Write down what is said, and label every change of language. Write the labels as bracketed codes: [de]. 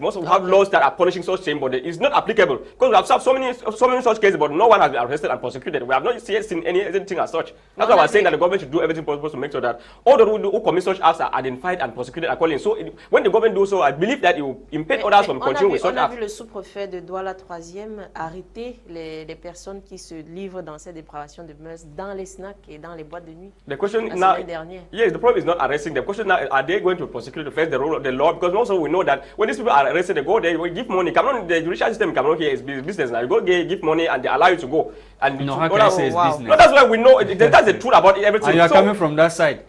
[en] Most of we have laws that are punishing such things, but it's not applicable, because we have so many such cases, but no one has been arrested and prosecuted. We have not yet seen anything as such. That's why I was saying that the government should do everything possible to make sure that all those who commit such acts are identified and prosecuted accordingly. So when the government does so, I believe that it will impede others from continuing with such acts. [fr] On a vu le sous-préfet de Douala 3e arrêter les personnes qui se livrent dans ces dépravations de mœurs dans les snacks et dans les boîtes de nuit. [en] The question now, yes, the problem is not arresting. The question now, are they going to prosecute the first the role of the law? Because also we know that when these people are arrested, they go there, we give money. Cameroon, the judicial system in Cameroon here is business now. You go there, give money, and they allow you to go. And no, how can I say it's business? No, that's why we know. That's the truth about everything. And you are coming from that side.